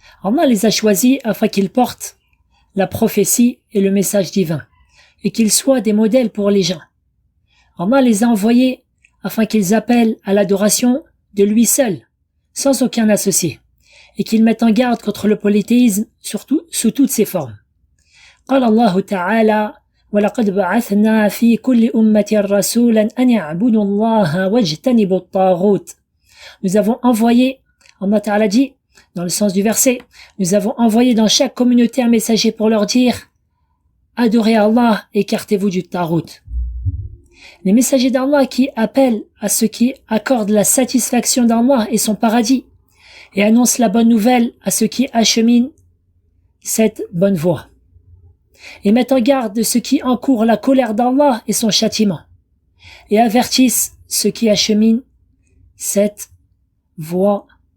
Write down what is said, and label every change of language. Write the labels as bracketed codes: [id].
[fr] Allah les a choisis afin qu'ils portent la prophétie et le message divin, et qu'ils soient des modèles pour les gens. Allah les a envoyés afin qu'ils appellent à l'adoration de lui seul, sans aucun associé, et qu'ils mettent en garde contre le polythéisme sous toutes ses formes. [ar] قال الله تعالى ولقد بعثنا في كل أمة رسولا أن يعبدوا الله واجتنبوا الطاغوت. [fr] Nous avons envoyé, Allah Ta'ala dit, dans le sens du verset, nous avons envoyé dans chaque communauté un messager pour leur dire adorez Allah, écartez-vous du tarout. Les messagers d'Allah qui appellent à ceux qui accordent la satisfaction d'Allah et son paradis, et annoncent la bonne nouvelle à ceux qui acheminent cette bonne voie, et mettent en garde de ceux qui encourent la colère d'Allah et son châtiment, et avertissent ceux qui acheminent cette voie.